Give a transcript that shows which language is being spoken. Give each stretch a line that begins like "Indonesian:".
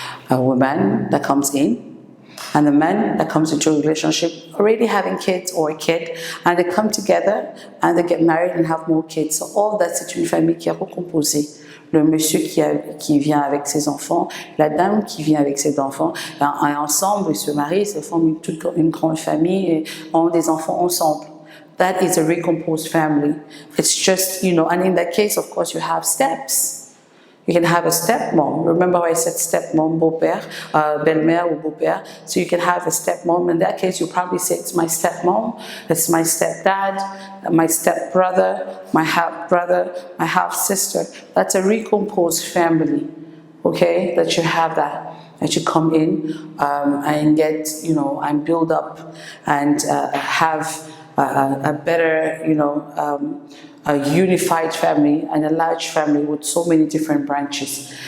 English: A woman that comes in, and the man that comes into a relationship already having kids or a kid, and they come together and they get married and have more kids. So all that,
French: c'est une famille qui est recomposée. Le monsieur qui vient avec ses enfants, la dame qui vient avec ses enfants, et ensemble ils se marient, ils forment une grande famille et ont des enfants ensemble.
English: That is a recomposed family. It's just, you know, and in that case, of course, you have steps. You can have a stepmom. Remember how I said stepmom,
French: beau-père, belle-mère ou beau-père?
English: So you can have a stepmom. In that case, you probably say it's my stepmom, it's my stepdad, my stepbrother, my half-brother, my half-sister. That's a recomposed family, okay? That you have that you come in and get, you know, and build up and have a better, you know, a unified family and a large family with so many different branches.